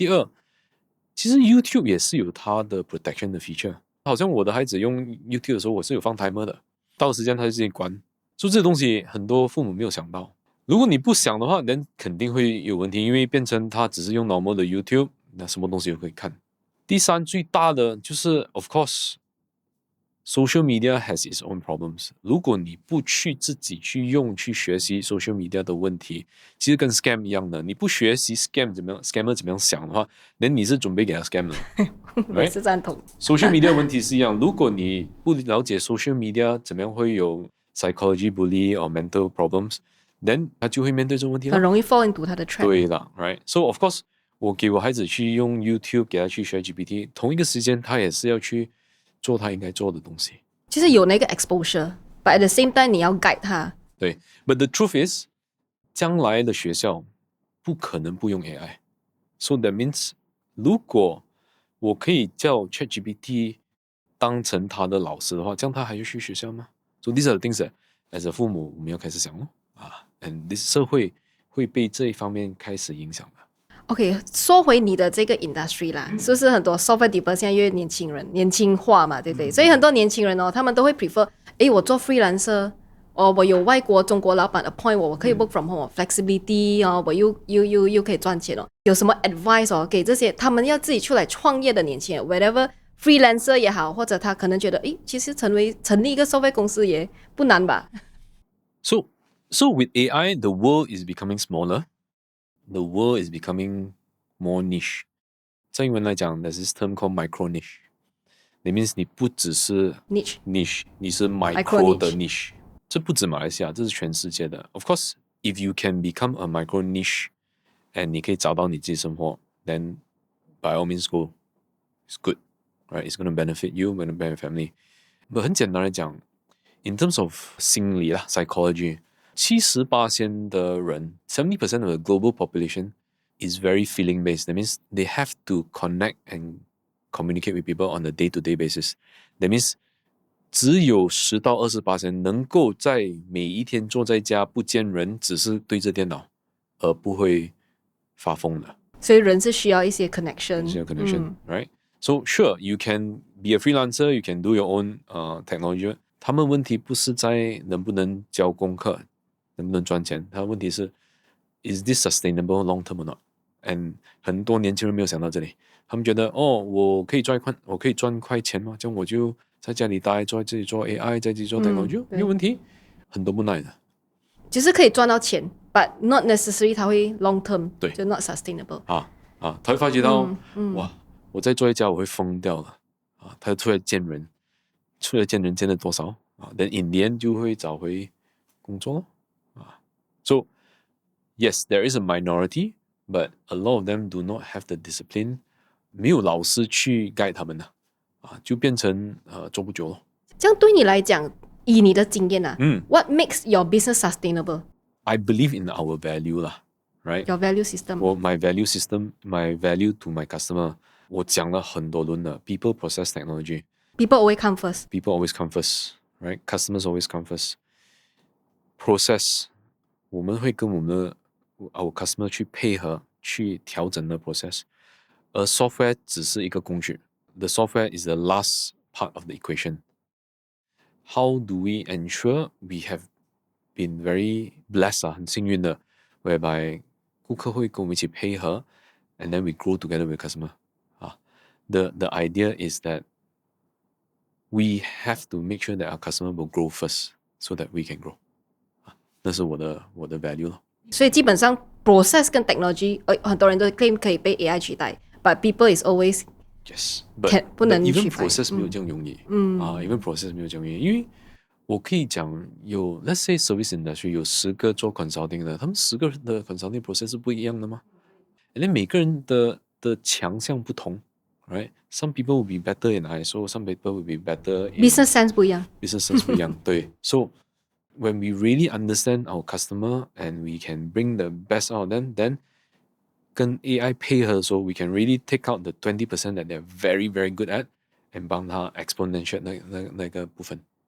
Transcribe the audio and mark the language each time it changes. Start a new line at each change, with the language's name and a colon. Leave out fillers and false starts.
Chinese: 第二，其实 YouTube 也是有它的 protection 的 feature， 好像我的孩子用 YouTube 的时候，我是有放 timer 的，到时间他就自己关。所以这东西很多父母没有想到，如果你不想的话，那肯定会有问题，因为变成他只是用 normal 的 YouTube， 那什么东西都可以看。第三最大的就是
English: of course social media has its own problems。
Chinese: 如果你不去自己去学习 social media 的问题，其实跟 scam 一样的，你不学习 scammer 怎么样想的话，那你是准备给他 scam 的。我是赞同。 social media 问题是一样，如果你不了解 social media 怎么样会有
English: psychology bully or mental problems，
Chinese: then 他就会面对这个问题了，很容易
English: fall into
Chinese: 他的 trap。对了 right，
English: so of course
Chinese: 我给我孩子去用 YouTube 给他去学 GPT， 同一个时间他也是要去做他应该做的东西。
English: 其实有那个 exposure，but at the same time 你要 guide 他。
Chinese: 对 ，
English: but the truth is，
Chinese: 将来的学校不可能不用 AI，
English: so that means
Chinese: 如果我可以叫 ChatGPT 当成他的老师的话，这样他还要去学校吗？
English: So these are the things that as a
Chinese: 父母我们要开始想
English: and this
Chinese: 社会会被这一方面开始影响的。 OK， 说回你的这个 industry 啦，是不是很多 software developer 现在越年轻人年轻化嘛，对不对？所以很多年轻人他们都会 prefer， 我做 freelancer， 我有外国中国老板 appoint 我可以
English: work from home，
Chinese: flexibility 我又可以赚钱有什么 advice 给这些他们要自己出来创业的年轻人 ，whatever freelancer 也好，或者他可能觉得其实成立一个 software 公司也不难吧
English: ？So with AI, the world is becoming smaller. The world is becoming more niche.
Chinese: 在英文来讲
English: there's this term called micro niche. That means
Chinese: 你不只是 niche， 你是 micro 的 niche。这不止马来西亚，这是全世界的。
English: Of course, if you can become a micro niche and
Chinese: 你可以找到你自己生活
English: then by all means go. It's good. Right? It's going to benefit you, going to benefit family. But
Chinese: 很简单来讲
English: in terms of 心理啦 psychology, 78% 的人 70% of the global population is very feeling based. That means they have to connect and communicate with people on a day-to-day basis.
Chinese: That means 只有10到20%能够在每一天坐在家不见人，只是对着电脑，而不会发疯的。所以人是需要一些 connection，
English: right? So sure, you can be a freelancer, you can do your own technology.
Chinese: 他们问题不是在能不能交功课，能不能赚钱，他的问题是
English: is this sustainable long term or not?
Chinese: And 很多年轻人没有想到这里，他们觉得我可以赚快钱嘛，这样我就在家里待，自己做 AI， 在自己做 technology，没有问题。很多不耐的，就是可以赚到钱 ，
English: but not necessarily
Chinese: 它会 long term，对，就
English: not sustainable。
Chinese: 他会发觉到，哇，我在做一家我会疯掉了他出来见人，见了多少
English: then in the end
Chinese: 就会找回工作
English: So yes, there is a minority, but a lot of them do not have the discipline，
Chinese: 没有老师去 guide 他们就变成做不久了。这样对你来讲，以你的经验
English: what makes your business sustainable? I believe in our value 啦，right? Your value system. My value system, my value to my customer.
Chinese: 我讲了很多轮了 ，people, process, technology.
English: People always come first. People always come first, right? Customers always come first.
Chinese: Process, 我们会跟我们的
English: our customer
Chinese: 去配合，去调整的 process。而 software 只是一个工具。
English: The software is the last part of the equation. How do we ensure we have been very blessed
Chinese: 很幸运的
English: whereby
Chinese: 顾客会跟我们一起配合
English: and then we grow together with customer. The idea is that we have to make sure that our customer will grow first so that we can grow.
Chinese: 那是我的 value 咯。所以基本上 process 跟 technology 很多人都 claim 可以被 AI 取代
English: but people is always yes but
Chinese: 不能 even process 没有这样容易even process 没有这样容易，因为我可以讲有
English: let's say service industry
Chinese: 有10个做 consulting 的，他们10个的 consulting process 是不一样的吗？
English: and then
Chinese: 每个人的强项不同 right?
English: Some people will be better in ISO, some people will be better in
Chinese: business sense 不一样。
English: business sense
Chinese: 不一样对
English: so when we really understand our customer and we can bring the best out of them, then
Chinese: 跟 AI 配合的时候
English: we can really take out the 20% that they're very very good at and 帮他 exponential 那个部分。